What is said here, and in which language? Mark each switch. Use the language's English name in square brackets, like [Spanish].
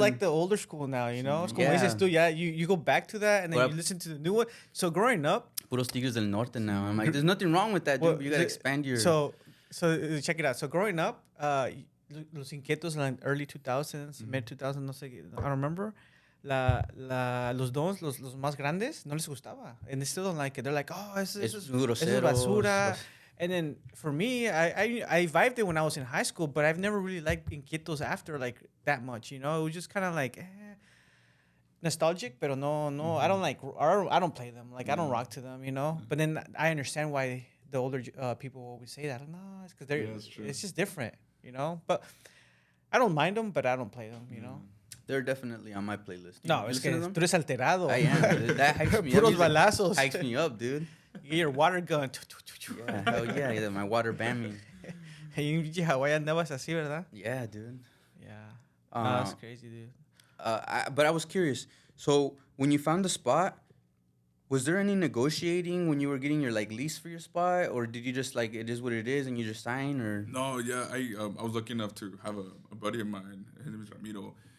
[English] like the older school now, you know. It's [Spanish] como [English] Yeah. [Spanish] dices tú, yeah. [English] You go back to that and then Well, you listen to the new one. So growing up, [Spanish] Puros Tigres del Norte now. [English] I'm like, there's nothing wrong with that, dude. well, But you gotta expand your. So check it out. So growing up, Los Inquietos in the early 2000s, mid 2000s, [Spanish] no sé, [English] I don't remember. [Spanish] Los dons, los más grandes, no les gustaba. [English] And they still don't like it. They're like, oh, [Spanish] eso es groseros. basura. [English] And then for me, I vibed it when I was in high school, but I've never really liked Inquietos after like that much, you know? It was just kind of like nostalgic, but no, I don't play them. Like, I don't rock to them, you know? But then I understand why the older people always say that. Like, no, it's because it's just different, you know? But I don't mind them, but I don't play them, you know? They're definitely on my playlist. [Spanish] No, es que tú eres alterado. [English] I am, dude. That hypes me up. [Spanish] Puros balazos. [English] Hypes me up, dude. You get your water gun. Yeah, hell yeah. My water band. [Spanish] Y en Hawái andabas así, ¿verdad? [English] Yeah, dude. Yeah. That's crazy, dude. But I was curious. So when you found the spot, was there any negotiating when you were getting your like lease for your spot, or did you just like it is what it is and you just sign? Or No, yeah, I was lucky enough to have a buddy of mine. His name is Ramiro.